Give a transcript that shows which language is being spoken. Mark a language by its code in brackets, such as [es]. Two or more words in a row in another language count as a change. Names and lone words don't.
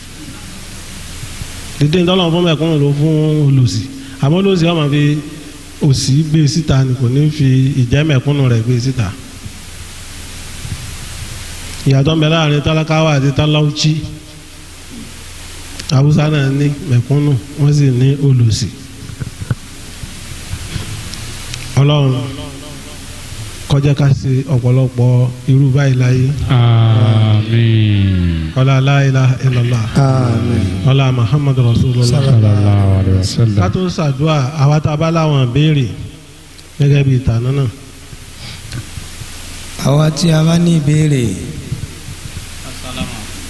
[yo] dèdè tọ́lọ̀ ń fún mẹ̀kúnnù ló fún olòṣì àmọ́ olòṣì ọmọ fi òṣì gbé síta ni kò ní fi ìjẹ́ mẹ̀kúnnù rẹ̀ gbé síta ìyàtọ̀ ń bẹ láàrin tálákáwá àti táláúchí Haúsá náà ní mẹ̀kúnnù wọ́n sì ní olòṣì. Ọlọ́run kọjá ká ṣe ọ̀pọ̀lọpọ̀ irú báyìí láyé. Àmín. [ar] ọlá لا إله إلا الله. [yo] Àmín. [ar] ọlá محمد رسول الله. صلى الله عليه وسلم. [yo] ká tó ṣàdúrà àwa tá a bá láwọn béèrè gẹ́gẹ́ bíi ìtànà náà. àwa tí a bá ní ìbéèrè sálámà.